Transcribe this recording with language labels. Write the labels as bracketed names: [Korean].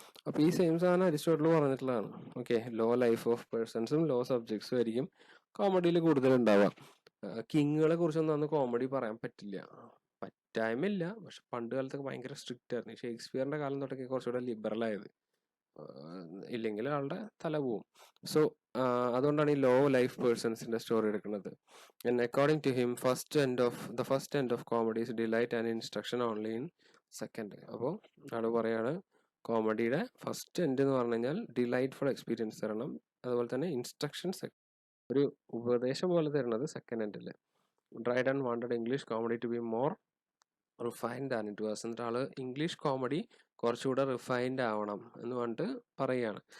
[Malayalam] അപ്പോൾ ഈ സെയിം സാധനം അരിസ്റ്റോട്ടിൽ പറഞ്ഞിട്ടുള്ളതാണ്. Okay, law life of പേഴ്സൺസും law സബ്ജക്ട്സും ആയിരിക്കും കോമഡിയിൽ കൂടുതൽ ഉണ്ടാവുക. കിങ്ങുകളെ കുറിച്ചൊന്നും അന്ന് കോമഡി പറയാൻ പറ്റില്ല, പറ്റായ്മയില്ല, പക്ഷെ പണ്ട് കാലത്തൊക്കെ ഭയങ്കര സ്ട്രിക്റ്റ് ആയിരുന്നു. ഷേക്സ്പിയറിന്റെ കാലം തൊട്ടൊക്കെ കുറച്ചുകൂടെ ലിബറൽ ആയത്, ഇല്ലെങ്കിൽ ആളുടെ തല പോവും. സോ അതുകൊണ്ടാണ് ഈ ലോ ലൈഫ് പേഴ്സൺസിന്റെ സ്റ്റോറി എടുക്കുന്നത്. [English] And according to him, the first end of comedy is delight and instruction only in second. [Malayalam] അപ്പോൾ ആള് പറയാണ് കോമഡിയുടെ ഫസ്റ്റ് എൻഡ് എന്ന് പറഞ്ഞു കഴിഞ്ഞാൽ ഡിലൈറ്റ്ഫുൾ എക്സ്പീരിയൻസ് തരണം, അതുപോലെ തന്നെ ഇൻസ്ട്രക്ഷൻസ്, ഒരു ഉപദേശം പോലെ തരുന്നത് സെക്കൻഡ് എൻഡിൽ. [English] Dryden wanted English comedy to be more refined and it was. [Malayalam] എന്നിട്ട് ആള് ഇംഗ്ലീഷ് കോമഡി കുറച്ചുകൂടെ റിഫൈൻഡ് ആവണം എന്ന് പറഞ്ഞിട്ട് പറയുകയാണ്.